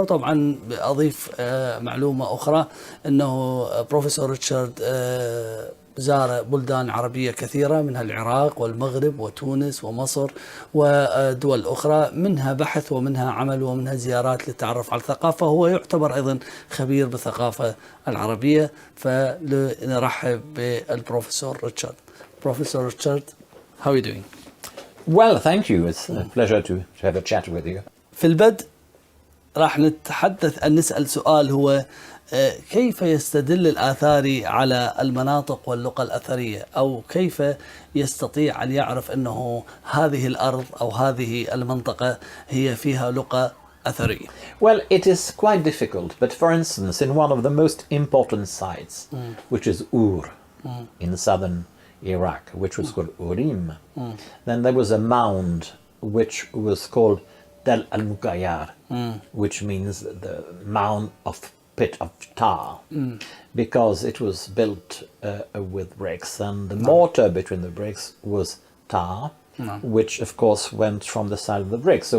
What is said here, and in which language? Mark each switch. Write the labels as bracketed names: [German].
[Arabic] وطبعا أضيف معلومة أخرى أنه بروفيسور ريتشارد زار بلدان عربية كثيرة منها العراق والمغرب وتونس ومصر ودول أخرى، منها بحث ومنها عمل ومنها زيارات للتعرف على الثقافة. هو يعتبر أيضا خبير بالثقافة العربية. فنرحب بالبروفيسور ريتشارد. [English] Professor Richard, how are you doing? Well, thank you. It's a pleasure to have a chat with you. [Arabic] في البدء راح نسأل سؤال هو كيف يستدل الآثاري على المناطق واللغة الأثرية، أو كيف يستطيع أن يعرف أنه هذه الأرض أو هذه المنطقة هي فيها لغة أثرية؟ [English] Well, it is quite difficult, but for instance, in one of the most important sites, which is Ur, in southern Iraq, which was called Urim, then there was a mound which was called Del al-Muqayyar, which means the mound of pit of tar, because it was built with bricks, and the mortar between the bricks was tar, which of course went from the side of the bricks.